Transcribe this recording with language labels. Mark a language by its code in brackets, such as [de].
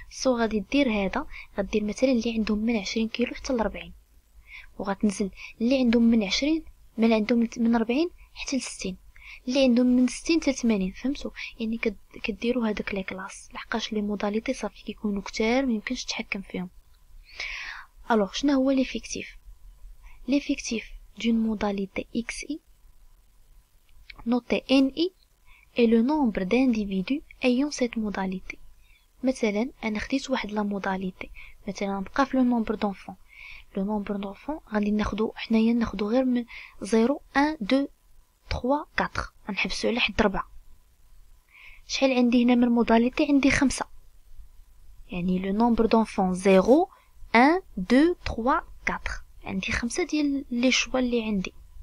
[ar] سو غادي دير هذا، غدير مثلا اللي عندهم من 20 كيلو حتى ل 40، وغتنزل اللي عندهم من 20 من 40 حتى ل 60. اللي عندهم من 60 حتى 80. فهمتوا؟ يعني كديروا هذاك لي كلاس لحقاش لي موداليتي صافي كيكونوا كتار ما يمكنش تتحكم فيهم. الوغ شنو هو ليفيكتيف؟ ليفيكتيف [fr] d'une modalité xi noté ni est le nombre d'individus ayant cette modalité. [ar] مثلا انا خديت واحد لا موداليتي، مثلا نبقى في لو نومبر دونفون. لو نومبر دونفون غادي ناخدو حنايا، ناخدو غير من 0 1 2 3 4، غنحبسو على حد 4. شحال عندي هنا من موداليتي؟ عندي 5. يعني لو نومبر دونفون 0 1 2 3 4، عندي 5 ديال لي شوا اللي عندي.